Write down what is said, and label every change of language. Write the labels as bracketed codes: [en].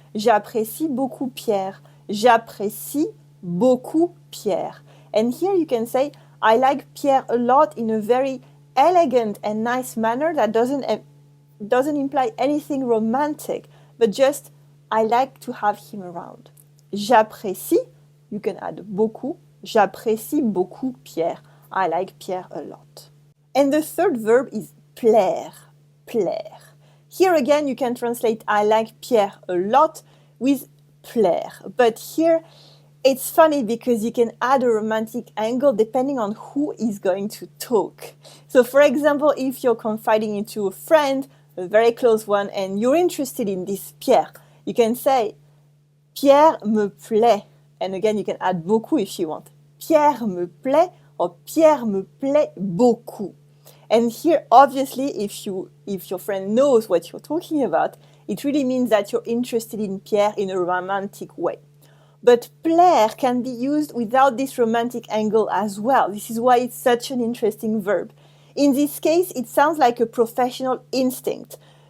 [fr] J'apprécie beaucoup Pierre. J'apprécie beaucoup Pierre. [en] And here you can say, I like Pierre a lot in a very elegant and nice manner that doesn't imply anything romantic, but just I like to have him around. [fr] J'apprécie, you can add beaucoup. J'apprécie beaucoup Pierre. [en] I like Pierre a lot. And the third verb is plaire. Plaire. Here again, you can translate I like Pierre a lot with plaire. But here, it's funny because you can add a romantic angle depending on who is going to talk. So for example, if you're confiding into a friend, a very close one, and you're interested in this Pierre, you can say, [fr] Pierre me plaît. [en] And again, you can add beaucoup if you want. [fr] Pierre me plaît or Pierre me plaît beaucoup. [en] And here, obviously, if your friend knows what you're talking about, it really means that you're interested in Pierre in a romantic way. But plaire can be used without this romantic angle as well. This is why it's such an interesting verb. In this case, it sounds like a professional instinct.